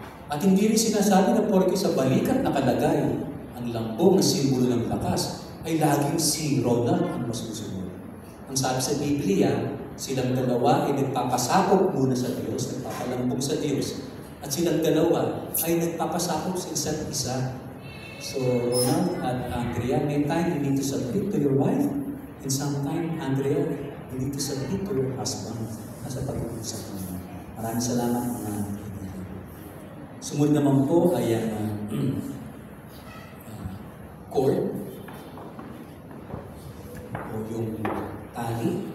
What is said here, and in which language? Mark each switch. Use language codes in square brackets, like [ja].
[tl] At hindi rin sinasabi na porke sa balikat nakalagay ang lambong na simbolo ng lakas, ay laging si Ronald ang masusunod. Ang sabi sa Biblia, silang dalawa ay nagpapasakop muna sa Diyos, nagpapalambong sa Diyos, at silang dalawa ay nagpapasakop sa isa't isa. [en] So, Ronald at Andrea, may time you need to submit to your wife, and sometime, Andrea, you need to submit to your husband [tl] nasa pag-uusap niyo. Maraming salamat mga kaibigan. Sumunod naman po ay ang cord o yung tali.